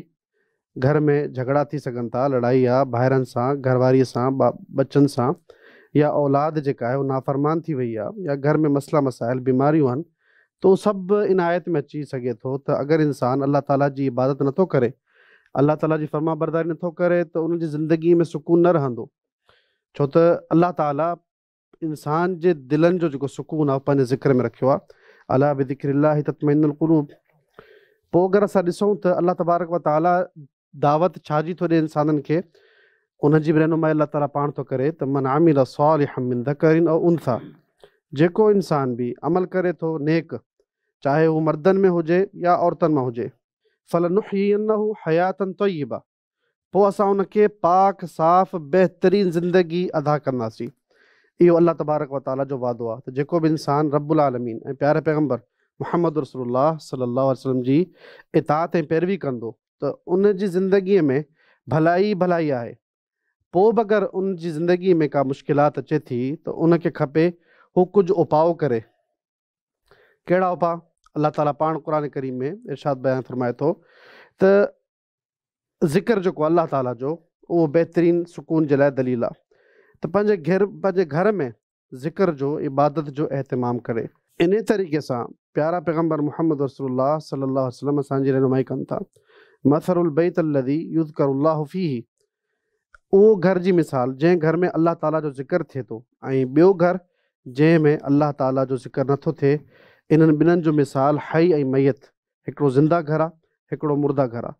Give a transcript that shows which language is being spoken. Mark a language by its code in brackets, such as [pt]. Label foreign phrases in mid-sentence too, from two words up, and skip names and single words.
[sd] घर में झगड़ा थी सघनि था, लड़ाई आहे ॿाहिरनि सां, घरवारीअ सां, बच्चनि सां, या औलाद जेका आहे उहा नाफ़रमान थी वई आहे, या घर में मसला मसाइल बीमारियूं आहिनि, त उहो सभु इन आयत में अची सघे थो त अगरि इंसान अल्लाह ताला जी इबादत नथो करे, अल्लाह ताला जी फर्मा बरदारी नथो करे, त उनजी ज़िंदगी में सुकून न रहंदो। छो त अल्लाह ताला इंसान जे दिलनि जो जेको सुकून आहे पंहिंजे ज़िक्र में रखियो आहे, [ar] ألا بذكر الله تطمئن القلوب. [sd] पोइ अगरि असां ॾिसूं त [ar] الله تبارك وتعالى [sd] दावत छाजी थो ॾिए इंसाननि खे, उनजी बि रहनुमाई अल्लाह ताला पाण थो करे त [ar] من عمل صالحا من ذكر أو أنثى. [sd] जेको इंसान बि अमल करे थो नेक, चाहे उहो मर्दनि में हुजे या औरतुनि में हुजे, [ar] فلنحيينه حياة طيبة, [sd] पोइ असां उनखे पाक साफ़ बहितरीन ज़िंदगी अदा कंदासीं। इहो [ar] الله تبارك وتعالى [sd] जो वादो आहे त जेको बि इंसान [ar] رب العالمين [sd] ऐं प्यारे पैगम्बर मुहम्मद रसूलुल्लाह [ar] صلى الله عليه وسلم [sd] जी इताअत ऐं पैरवी कंदो त उन जी ज़िंदगीअ में भलाई भलाई आहे। पोइ बि अगरि उन जी ज़िंदगी में का मुश्किलात अचे थी त उनखे खपे हू कुझु उपाउ करे। कहिड़ा उपाउ? अल्लाह ताला पाण क़ुरान करीम में इरशाद बयान फरमाए थो त ज़िक्र जेको अल्लाह ताला जो उहो बहितरीन सुकून जे लाइ दलील आहे। त पंहिंजे घर में ज़िक्र जो, इबादत जो एहतमाम करे। इन तरीक़े सां प्यारा पैगम्बर मुहम्मद रसूलुल्लाह [ar] صلى الله عليه وسلم [sd] असांजी रहनुमाई कनि था। [ar] مثل البيت الذي يذكر الله فيه, [sd] उहो घर जी मिसाल जंहिं घर में अल्लाह ताला जो ज़िक्र थिए थो, ऐं ॿियो घर जंहिं में अल्लाह ताला जो ज़िक्र नथो थिए। इन्हनि ॿिन्हिनि जो मिसाल हई ऐं मैत, हिकिड़ो ज़िंदा घर आहे, हिकिड़ो मुर्दा घर आहे।